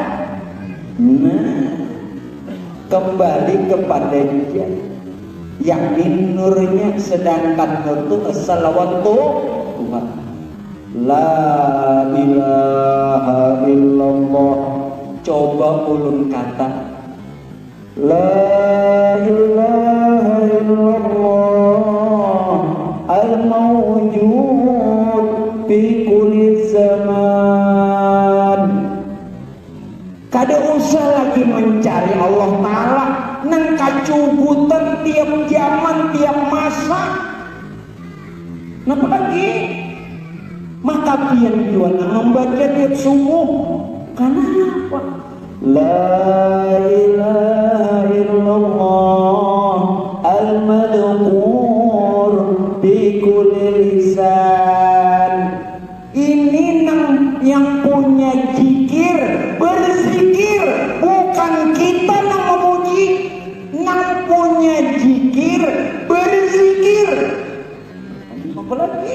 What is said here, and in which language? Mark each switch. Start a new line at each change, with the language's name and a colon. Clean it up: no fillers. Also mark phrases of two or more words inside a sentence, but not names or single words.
Indonesian: Nah, kembali kepada dia, yakni nurnya, sedangkan nur itu salawatu Tuhan.
Arabic: لا إله إلا الله.
Banjar: Coba ulun kata
Arabic: لا إله إلا الله الموجود في كل زمان
Banjar: usah lagi mencari Allah Ta'ala nang kacubutan tiap zaman tiap masa. Napa lagi? Maka pian juana membaca tiap subuh.
Indonesian: Karena apa?
Arabic: لا إله إلا الله المذكور بكل لسان.
Indonesian: Ini yang punya zikir berzikir, bukan kita yang memuji. Yang punya zikir berzikir. Apa lagi?